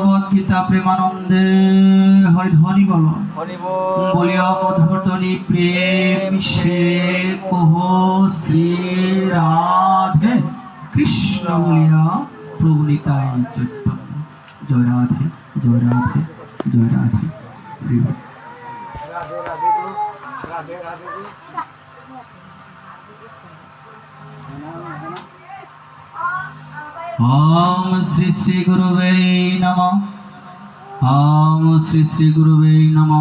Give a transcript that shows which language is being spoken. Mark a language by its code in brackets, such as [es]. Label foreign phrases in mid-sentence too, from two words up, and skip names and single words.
[bn] গীতা প্রেমানন্দে হরিধ্বনি বলো বলিয়া মধুর ধ্বনি প্রেম সে কহ শ্রী রাধে কৃষ্ণ বলিয়া প্রভু নিতাই চৈতন্য। জয় রাধে জয় রাধে জয় রাধে। [sa] ओम श्री श्री गुरुवे नमः। ओम श्री श्री गुरुवे नमः।